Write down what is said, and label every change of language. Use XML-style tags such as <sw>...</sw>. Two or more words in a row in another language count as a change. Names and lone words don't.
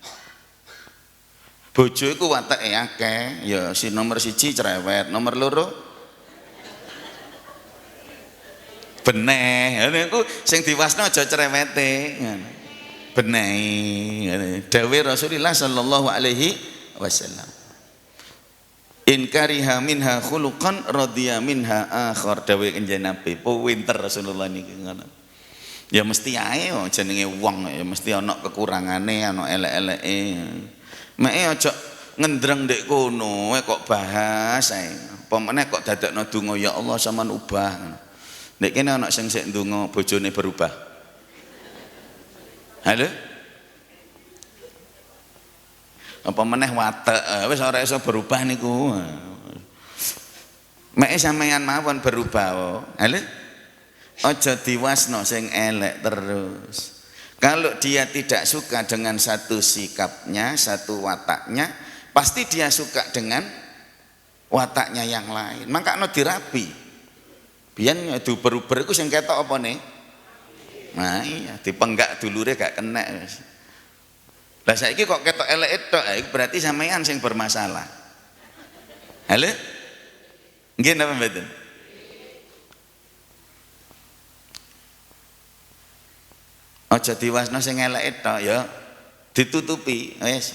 <jv>Bojo iku wateke akeh, ya si nomor 1 cerewet, nomor 2 beneh. Niku sing diwasno aja cerewete ngono. Beneh. Dawuh Rasulullah</jv> <ar>صلى الله عليه وسلم. إن كره منها خلقا رضي منها آخر.</ar> <jv>Dawuh kanjeng Nabi. Pinter Rasulullah niki ngono. Ya mesti ae jenenge wong ya mesti ana kekurangane, ana elek-eleke. Mek aja ngendreng ndek kono kok bahas ae. Apa meneh kok dadekno donga</jv> <ar>يا الله</ar> <jv>sampean ubah. Nek kene ana sing sik ndonga bojone berubah. Halo? Apa meneh watek wis ora iso berubah niku. Mek sampeyan mawon berubah. Halo. Aja diwasno sing elek terus.</jv> <id>Kalau dia tidak suka dengan satu sikapnya, satu wataknya, pasti dia suka dengan wataknya yang lain.</id> <jv>Maka no dirapi. Biyen diuber-uber iku sing ketok apa nih? Nah iya, dipenggak dulure gak kena. Lah saiki kok ketok elek tok, berarti sampean sing bermasalah. Halo? Nggih napa mboten? Aja diwasno sing elek tok ya ditutupi wis.</jv>